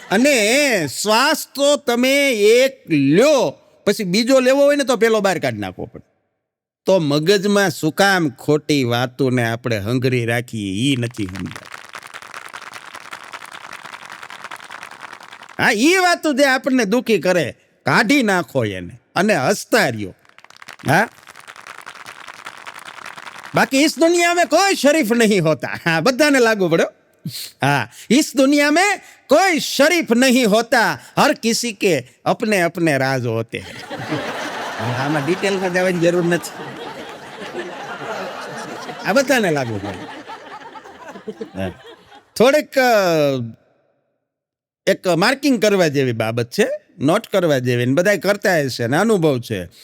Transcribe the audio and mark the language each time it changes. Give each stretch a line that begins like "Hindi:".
Gujarati: અને શ્વાસ તો તમે એક લ્યો, પછી બીજો લેવો હોય ને તો પેલો બહાર કાઢી નાખવો પડે. તો મગજમાં શું કામ ખોટી વાતોને આપણે હંગરી રાખીએ, એ નથી સમજાય. હા, એ વાતો જે આપણને દુઃખી કરે, કાઢી નાખો એને અને હસતા રહ્યો.
Hindi: હા, બાકી इस दुनिया में कोई शरीफ नहीं होता.
Gujarati: हाँ, બધાને લાગુ પડ્યો.
Hindi: हाँ, इस दुनिया में कोई शरीफ नहीं होता, हर किसी के अपने अपने राज होते हैं.
Gujarati: આમાં ડિટેલમાં જવાની જરૂર નથી, આ બધાને લાગુ પડે. થોડીક એક માર્કિંગ કરવા જેવી બાબત છે, નોટ કરવા જેવી, બધા કરતા હશે ને અનુભવ છે.